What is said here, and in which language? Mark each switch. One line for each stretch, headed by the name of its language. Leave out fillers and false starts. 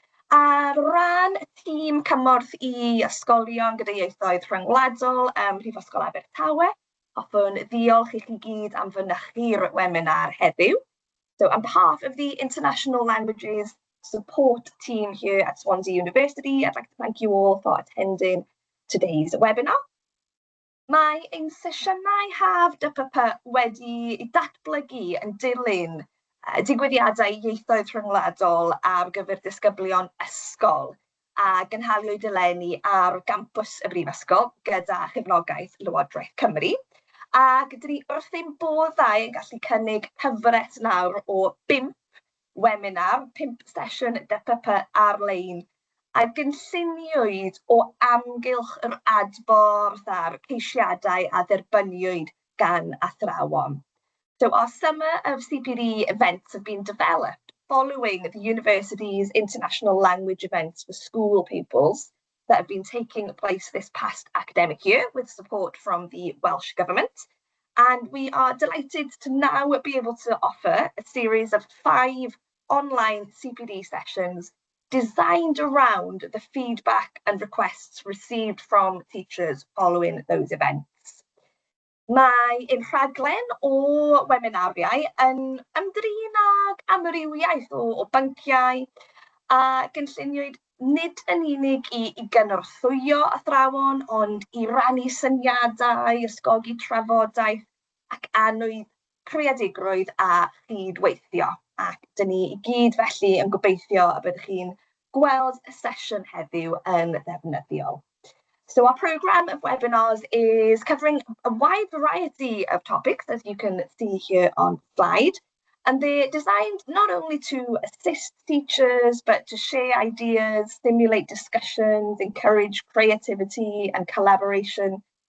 Welsh: Ar ran y tîm cymorth i ysgolion gyda ieithoedd rhyngwladol Mhrifysgol Abertawe, hoffwn ddiolch i chi gyd am fynychu'r webinar heddiw.
English: So on behalf of the International Languages support team here at Swansea University, I'd like to thank you all for attending today's webinar.
Welsh: Mae ein sesiynau Haf DPP wedi datblygu yn dilyn digwyddiadau ieithoedd rhyngwladol ar gyfer disgyblion ysgol a gynhaliwyd eleni ar gampws y Brifysgol gyda chefnogaeth Lywodraeth Cymru. A gyda ni wrth ein boddau yn gallu cynnig cyfres nawr o 5 webinar, 5 sesiwn DPP ar-lein, a gynlluniwyd o amgylch yr adborth a'r ceisiadau a dderbyniwyd gan athrawon.
English: So our Summer of CPD events have been developed following the university's international language events for school pupils that have been taking place this past academic year with support from the Welsh Government. And we are delighted to now be able to offer a series of 5 online CPD sessions designed around the feedback and requests received from teachers following those events.
Welsh: Mae ein rhaglen o webinariau yn ymdrin ag amrywiaeth o bynciau a gynlluniwyd nid yn unig i gynorthwyo athrawon, ond i rannu syniadau, ysgogi trafodaeth ac anwyd creadigrwydd a chydweithio. Ac dyn ni i gyd felly yn gobeithio y byddwch chi'n gweld y sesiwn heddiw yn ddefnyddiol.
English: So our programme of webinars is covering a wide variety of topics, as you can see here on slide. And they're designed not only to assist teachers, but to share ideas, stimulate discussions, encourage creativity and collaboration.